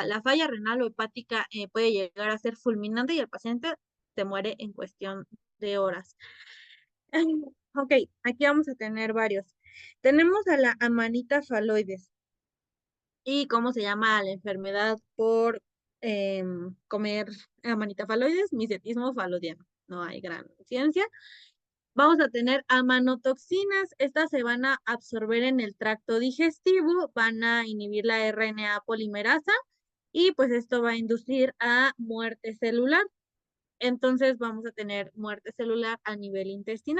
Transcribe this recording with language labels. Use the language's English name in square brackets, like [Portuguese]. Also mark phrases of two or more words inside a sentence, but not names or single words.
[Spanish] La falla renal o hepática puede llegar a ser fulminante y el paciente se muere en cuestión de horas. Ok, aquí vamos a tener varios. Tenemos a la Amanita phalloides. ¿Y cómo se llama la enfermedad por comer Amanita phalloides? Misetismo falodiano. No hay gran ciencia. Vamos a tener amanotoxinas. Estas se van a absorber en el tracto digestivo, van a inhibir la RNA polimerasa y pues esto va a inducir a muerte celular. Entonces vamos a tener muerte celular a nivel intestinal.